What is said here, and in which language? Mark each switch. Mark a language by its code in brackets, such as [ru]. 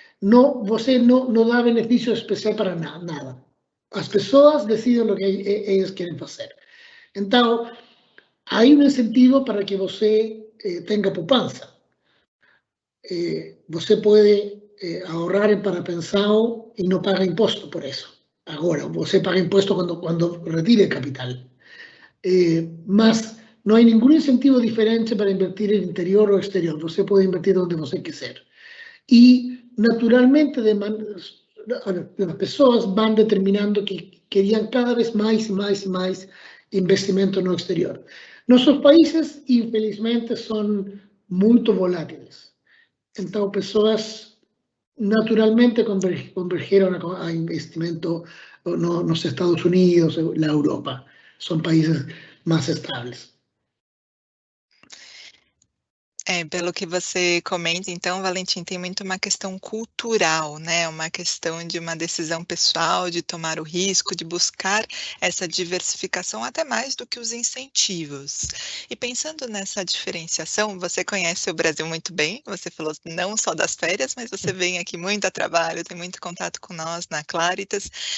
[es] Você no da beneficio especial para nada. Las personas deciden lo que ellos quieren hacer. Entonces, hay un incentivo para que você tenga poupança. Você puede ahorrar para pensado y no paga impuesto por eso. Ahora, você paga impuesto cuando retire capital. Mas no hay ningún incentivo diferente para invertir en interior o exterior. Você puede invertir donde você quiser. Y naturalmente las personas van determinando que querían cada vez más y más y más [pt] investimento no exterior. [es] Nuestros países, infelizmente, son muy volátiles. Entonces, personas naturalmente convergieron a investimento en los Estados Unidos, la Europa. Son países más estables. [pt] Pelo que você comenta, então, Valentim, tem muito uma questão cultural, né? Uma questão de uma decisão pessoal, de tomar o risco, de buscar essa diversificação, até mais do que os incentivos. E pensando nessa diferenciação, você conhece o Brasil muito bem, você falou não só das férias, mas você vem aqui muito a trabalho, tem muito contato com nós na Claritas.